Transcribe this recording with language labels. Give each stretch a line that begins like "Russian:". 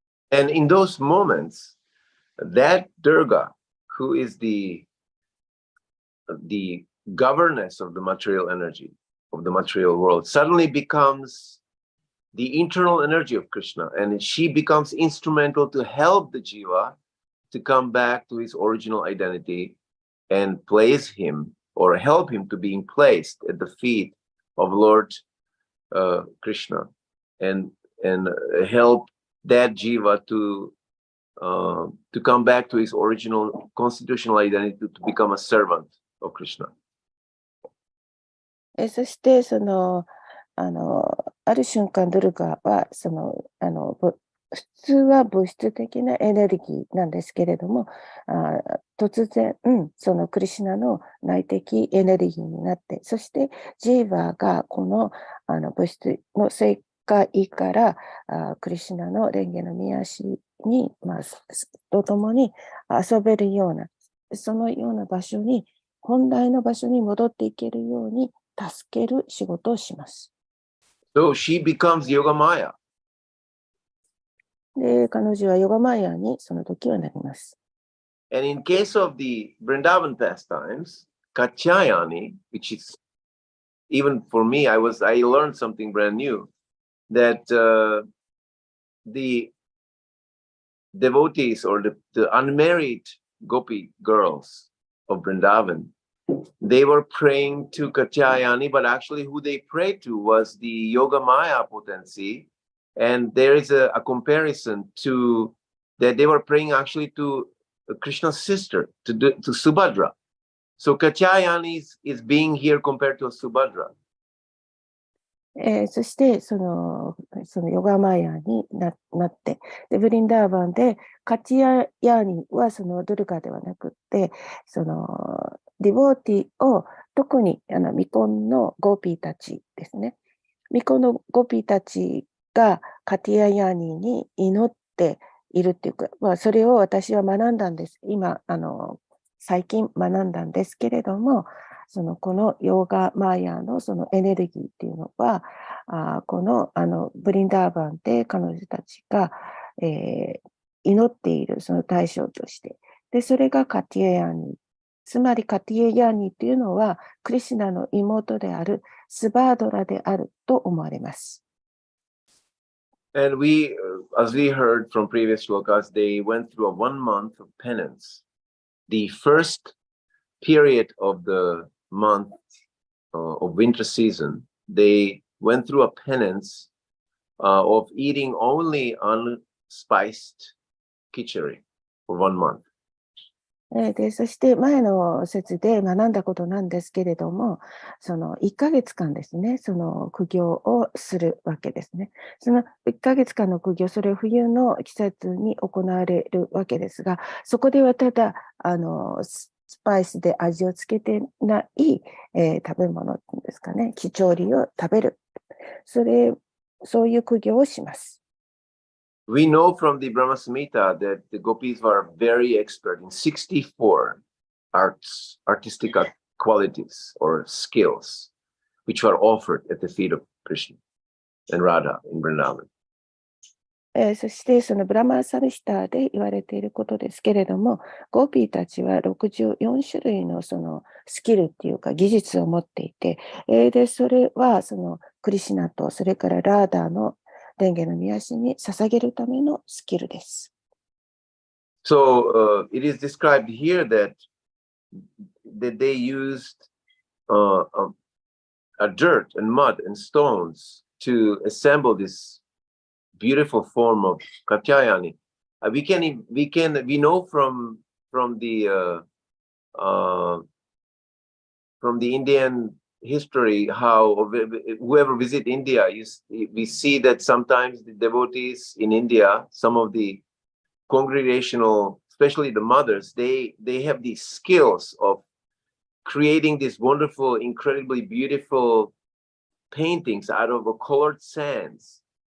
English: And in those moments, that Durga, who is the governess of the material energy, of the material world, suddenly becomes the internal energy of Krishna, and she becomes instrumental to help the jiva to come back to his original identity and place him or help him to being placed at the feet of Lord Krishna, and help that jiva to come back to his original constitutional identity, to become a servant of Krishna.
Japanese: そしてある瞬間ドゥルガは普通は物質的なエネルギーなんですけれども、突然、そのクリシュナの内的エネルギーになって、そしてジーバーがこの物質の世界からクリシュナの蓮華の御足に、とともに遊べるような、そのような場所に、本来の場所に戻っていけるように助ける仕事をします。
English: So she becomes Yoga Maya.
Japanese: で、彼女はヨガマヤにその時はなります。
English: And in case of the Vrindavan pastimes, Katyayani, which is, even for me, I learned something brand new, that the devotees or the unmarried gopi girls of Vrindavan, they were praying to Katyayani, but actually who they prayed to was the Yoga Maya potency. And there is a comparison to that they were praying actually to Krishna's sister, to Subhadra. So Katyayani is being here compared to Subhadra.
Japanese: そしてそのヨガマヤに なって、でブリンダーバンでカチヤヤニはそのドゥルガではなくって、ディボーティを特に未婚のゴーピーたちですね。未婚のゴーピーたちがカティヤヤニに祈っているっていうか、それを私は学んだんです。今最近学んだんですけれども、このヨーガマーヤのそのエネルギーっていうのは、このブリンダーバンで彼女たちが、祈っているその対象として、でそれがカティエヤニ、つまりカティエヤニというのはクリシュナの妹であるスバードラであると思われます。
English: And we, as we heard from previous shlokas, they went through a 1 month of penance. The first period of the month of winter season, they went through a penance of eating only unspiced khichdi for 1 month.
Japanese: でそして前の説で学んだことなんですけれども、その1ヶ月間ですね、その苦行をするわけですね。その1ヶ月間の苦行、それを冬の季節に行われるわけですが、そこではただスパイスで味をつけてない、食べ物っていうんですかね、貴重梨を食べる。そういう苦行をします。
English: We know from the Brahma Samhita that the gopis were very expert in 64 artistic qualities or skills, which were offered at the feet of Krishna and Radha in Vrindavan.
Japanese: そしてそのブラマーサルヒターで言われていることですけれども、ゴーピーたちは64種類のそのスキルっていうか技術を持っていて、でそれはそのクリシナとそれからラーダーの蓮華の御足に捧げるためのスキルです。
English: So it is described here that they used a dirt and mud and stones to assemble this beautiful form of Katyayani. We know from the Indian history how whoever visit India, we see that sometimes the devotees in India, some of the congregational, especially the mothers, they have these skills of creating these wonderful, incredibly beautiful paintings out of colored sands.